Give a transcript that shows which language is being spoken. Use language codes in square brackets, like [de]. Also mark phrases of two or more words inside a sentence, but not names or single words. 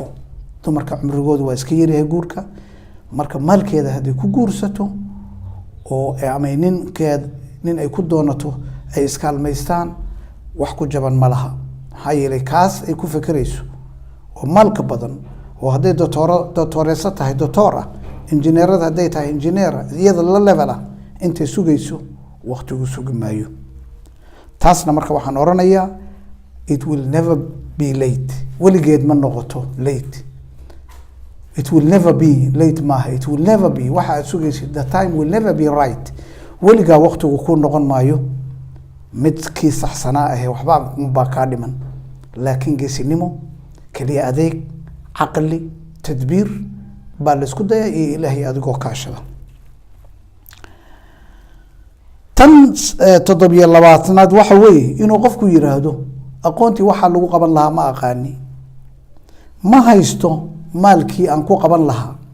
[so] dumarka cumrigoodu waa iska yaryahay guurka, marka maalkeeda hadday ku guursato oo ama nin ay ku doonato ay iskaalmaystaan wax ku jaban ma laha. maxaa yeelay kaas ay ku fikirayso oo maalka badan, oo hadday doctoreesa tahay doctor ah, injineerada hadday tahay injineer iyada la level ah, intay sugayso waqtigu sugi maayo. taasna marka waxaan oranayaa [en] it will never be late, [so] weligeed ma noqoto late. [en] it will never be late maaha, it will never be [so] waxa aad sugaysid, [en] the time will never be right. [so] weligaa waqtigu ku noqon maayo midkii saxsanaa ah waxba baa kaa dhiman, laakiin geesinimo, kaliya adeeg, caqli, tadbiir baa la isku daya iyo ilaahay adigoo kaashada. tan 27aad waxa weeye inuu qofku yiraahdo aqoontii waxa lagu qaban lahaa ma aqaani, ma haysto maalkii aan ku qaban lahaa.